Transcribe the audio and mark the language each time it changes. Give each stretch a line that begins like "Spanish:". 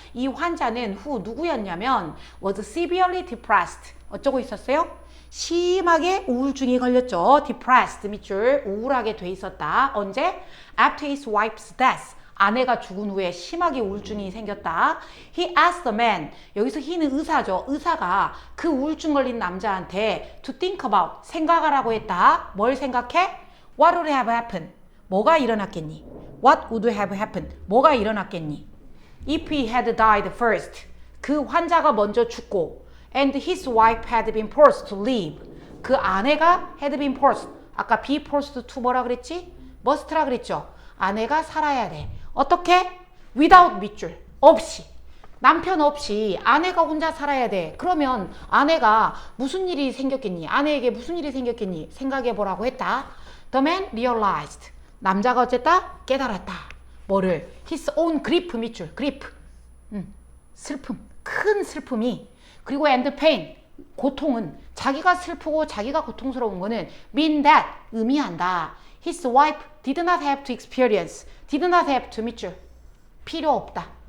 Korean: 이 환자는 누구였냐면
English: was severely depressed,
Korean: 어쩌고 있었어요? 심하게 우울증이 걸렸죠. depressed 밑줄, 우울하게 돼 있었다. 언제?
English: after his wife's death,
Korean: 아내가 죽은 후에 심하게 우울증이 생겼다.
English: He asked the man,
Korean: 여기서 he는 의사죠. 의사가 그 우울증 걸린 남자한테
English: to think about,
Korean: 생각하라고 했다. 뭘 생각해?
English: What would have happened?
Korean: 뭐가 일어났겠니?
English: What would have happened?
Korean: 뭐가 일어났겠니?
English: If he had died first,
Korean: 그 환자가 먼저 죽고,
English: and his wife had been forced to leave,
Korean: 그 아내가
English: had been forced, 아까 be forced to
Korean: 뭐라 그랬지? must라 그랬죠. 아내가 살아야 돼. 어떻게? without 밑줄, 없이, 남편 없이 아내가 혼자 살아야 돼. 그러면 아내가 무슨 일이 생겼겠니? 아내에게 무슨 일이 생겼겠니? 생각해 보라고 했다.
English: The man realized,
Korean: 남자가 어쨌다? 깨달았다. 뭐를?
English: his own grief
Korean: 밑줄, grief, 슬픔, 큰 슬픔이, 그리고
English: and pain,
Korean: 고통은, 자기가 슬프고 자기가 고통스러운 거는
English: mean that,
Korean: 의미한다.
English: His wife did not have to experience, did not have to
Korean: 밑줄, 필요 없다.